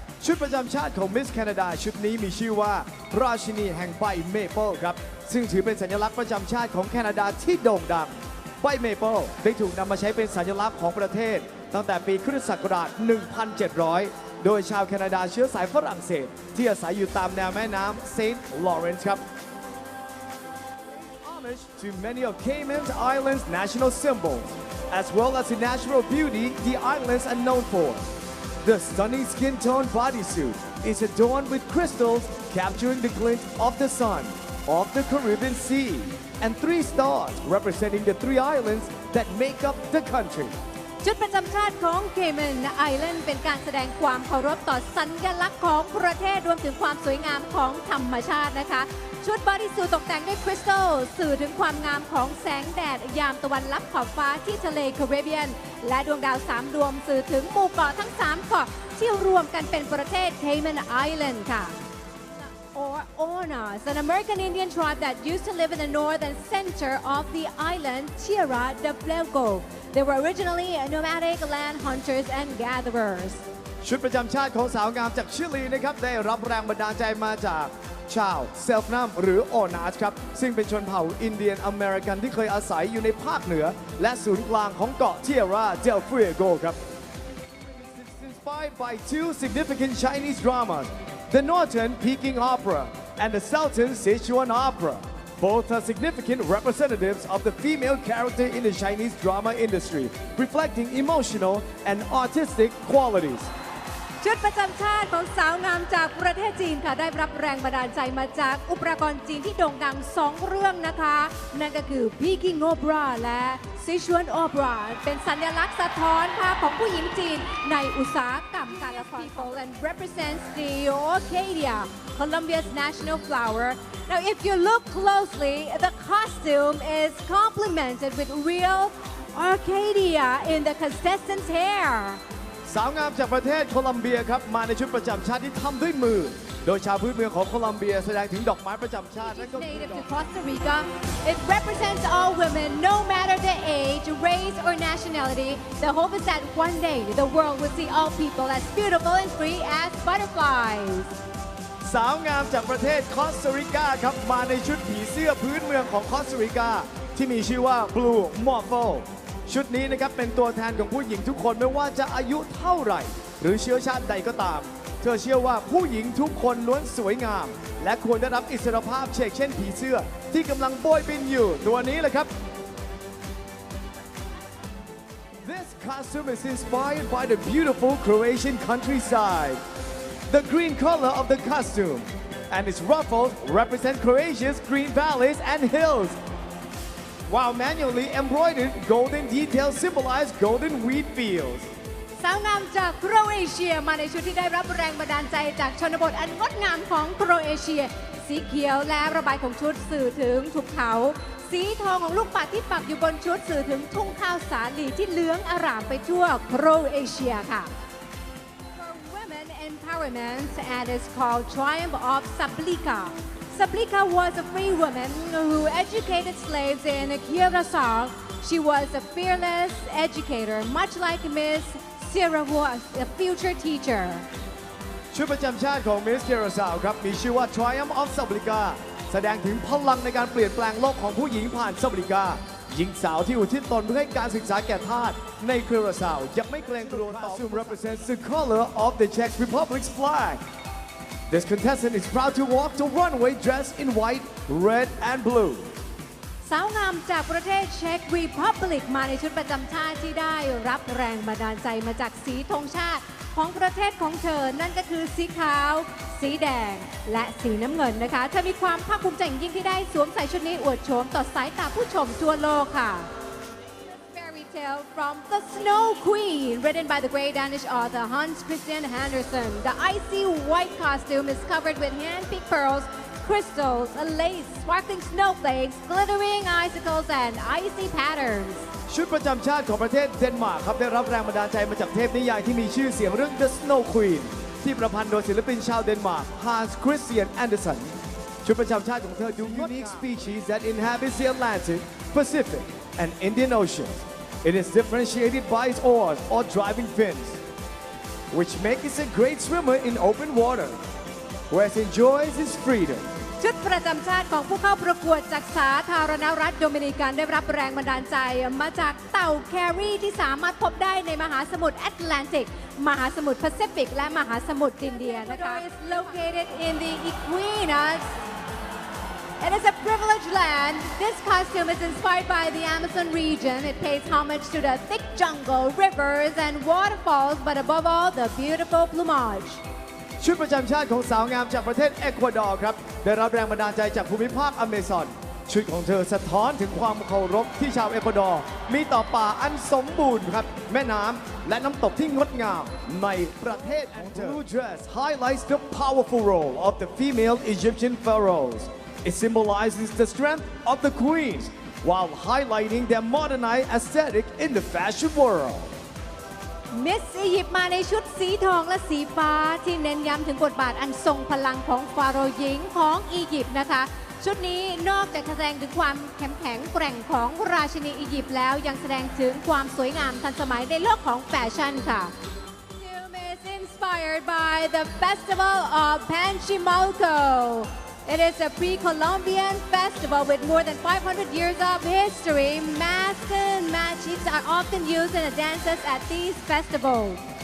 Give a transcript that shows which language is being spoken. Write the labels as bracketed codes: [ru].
[th] ชุดประจำชาติของมิสแคนาดาชุดนี้มีชื่อว่าราชินีแห่งใบเมเปิลครับซึ่งถือเป็นสัญลักษณ์ประจำชาติของแคนาดาที่โด่งดังใบเมเปิลได้ถูกนำมาใช้เป็นสัญลักษณ์ของประเทศตั้งแต่ปีคริสตศักราช 1700 โดยชาวแคนาดาเชื้อสายฝรั่งเศสที่อาศัยอยู่ตามแนวแม่น้ำเซนต์ลอเรนซ์ครับ [en] to many of Cayman Islands' national symbols, as well as the natural beauty the islands are known for. The stunning skin tone bodysuit is adorned with crystals capturing the glint of the sun, of the Caribbean Sea, and 3 stars representing the 3 islands that make up the country. [th] ชุดประจำชาติของ Cayman Island เป็นการแสดงความเคารพต่อสัญลักษณ์ของประเทศรวมถึงความสวยงามของธรรมชาตินะคะชุดบอดี้สูทตกแต่งด้วยคริสตัลสื่อถึงความงามของแสงแดดยามตะวันลับขอบฟ้าที่ทะเลแคริบเบียนและดวงดาว3 ดวงสื่อถึงหมู่เกาะทั้ง3 เกาะที่รวมกันเป็นประเทศ Cayman Island ค่ะ [en] or Onas, an American Indian tribe that used to live in the north and center of the island Tierra del Fuego. They were originally nomadic land hunters and gatherers. [th] ชุดประจำชาติของสาวงามจากชิลีนะครับได้รับแรงบันดาลใจมาจากชาวเซลฟ์นัมหรือโอนาสครับซึ่งเป็นชนเผ่าอินเดียนอเมริกันที่เคยอาศัยอยู่ในภาคเหนือและศูนย์กลางของเกาะเทียร่าเดลฟูเอโกครับ [en] Inspired by 2 significant Chinese dramas, the Northern Peking Opera and the Southern Sichuan Opera. Both are significant representatives of the female character in the Chinese drama industry, reflecting emotional and artistic qualities. [th] ชุดประจำชาติของสาวงามจากประเทศจีนค่ะได้รับแรงบันดาลใจมาจากอุปกรณ์จีนที่โด่งดัง2 เรื่องนะคะนั่นก็คือ Peking Opera และ Sichuan Opera เป็นสัญลักษณ์สะท้อนภาพของผู้หญิงจีนในอุตสาหกรรมการละคร [en] people and represents the orchidea, Colombia's national flower. Now if you look closely, the costume is complemented with real orchidea in the contestants' hair. [th] สาวงามจากประเทศโคลัมเบียครับมาในชุดประจำชาติที่ทำด้วยมือโดยชาวพื้นเมืองของโคลัมเบียแสดงถึงดอกไม้ประจำชาตินั่นก็คือ [en] Native to Costa Rica, it represents all women, no matter the age, race, or nationality. The hope is that one day the world will see all people as beautiful and free as butterflies. [th] สาวงามจากประเทศคอสตาริกาครับมาในชุดผีเสื้อพื้นเมืองของคอสตาริกาที่มีชื่อว่า Blue Morpho ชุดนี้นะครับเป็นตัวแทนของผู้หญิงทุกคนไม่ว่าจะอายุเท่าไหร่หรือเชื้อชาติใดก็ตามเธอเชื่อว่าผู้หญิงทุกคนล้วนสวยงามและควรได้รับอิสรภาพเช่นเช่นผีเสื้อที่กำลังโบยบินอยู่ตัวนี้แหละครับ [en] This costume is inspired by the beautiful Croatian countryside. The green color of the costume and its ruffles represent Croatia's green valleys and hills, while manually embroidered golden details symbolize golden wheat fields. [th] สาวงามจากโครเอเชียมาในชุดที่ได้รับแรงบันดาลใจจากชนบทอันงดงามของโครเอเชีย สีเขียวและระบายของชุดสื่อถึงภูเขา สีทองของลูกปัดที่ปักอยู่บนชุดสื่อถึงทุ่งข้าวสาลีที่เหลืองอร่ามไปทั่วโครเอเชียค่ะ [en] For women empowerment and is called Triumph of Sablika. Sablika was a free woman who educated slaves in Curacao. She was a fearless educator, much like Miss Sarah was a future teacher. [th] ชุดประจำชาติของ Miss Curacao ครับมีชื่อว่า Triumph of Sablika แสดงถึงพลังในการเปลี่ยนแปลงโลกของผู้หญิงผ่าน Sablika หญิงสาวที่อุทิศตนเพื่อให้การศึกษาแก่ทาสใน Curacao ยังไม่เกรงกลัวต่อ [en] Costume represents the color of the Czech Republic's flag. This contestant is proud to walk the runway dressed in white, red, and blue. [th] สาวงามจากประเทศเช็กรีพับลิกมาในชุดประจำชาติที่ได้รับแรงบันดาลใจมาจากสีธงชาติของประเทศของเธอ นั่นก็คือสีขาว สีแดง และสีน้ำเงินนะคะ เธอมีความภาคภูมิใจอย่างยิ่งที่ได้สวมใส่ชุดนี้อวดโฉมต่อสายตาผู้ชมทั่วโลกค่ะ [en] Fairy tale from The Snow Queen, written by the great Danish author Hans Christian Andersen. The icy white costume is covered with hand-picked pearls, crystals, lace, sparkling snowflakes, glittering icicles, and icy patterns. [th] ชุดประจำชาติของประเทศเดนมาร์กครับได้รับแรงบันดาลใจมาจากเทพนิยายที่มีชื่อเสียงเรื่อง The Snow Queen ที่ประพันธ์โดยศิลปินชาวเดนมาร์ก Hans Christian Andersen ชุดประจำชาติของเธอดู [en] unique species that inhabits the Atlantic, Pacific, and Indian Oceans. It is differentiated by its oars or driving fins, which make it a great swimmer in open water, where it enjoys its freedom. [th] ชุดประจำชาติของผู้เข้าประกวดจากสาธารณรัฐโดมินิกันได้รับแรงบันดาลใจมาจากเต่าแครีที่สามารถพบได้ในมหาสมุทรแอตแลนติก มหาสมุทรแปซิฟิก และมหาสมุทรอินเดียนะคะ [en] is located in the Equinus. It is a privileged land. This costume is inspired by the Amazon region. It pays homage to the thick jungle, rivers, and waterfalls, but above all, the beautiful plumage. [th] ชุดประจำชาติของสาวงามจากประเทศเอกวาดอร์ครับได้รับแรงบันดาลใจจากภูมิภาคอเมซอนชุดของเธอสะท้อนถึงความเคารพที่ชาวเอกวาดอร์มีต่อป่าอันสมบูรณ์ครับแม่น้ำและน้ำตกที่งดงามในประเทศของเธอ [en] Blue dress highlights the powerful role of the female Egyptian pharaohs. It symbolizes the strength of the queens while highlighting their modernized aesthetic in the fashion world. [th] มิสอียิปต์มาในชุดสีทองและสีฟ้าที่เน้นย้ำถึงบทบาทอันทรงพลังของฟาโรห์หญิงของอียิปต์นะคะชุดนี้นอกจากแสดงถึงความเข้มแข็งแกร่งของราชินีอียิปต์แล้วยังแสดงถึงความสวยงามทันสมัยในโลกของแฟชั่นค่ะ [en] Costume is inspired by the Festival of Panchimalco. It is a pre-Columbian festival with more than 500 years of history. Masks and magics are often used in the dances at these festivals.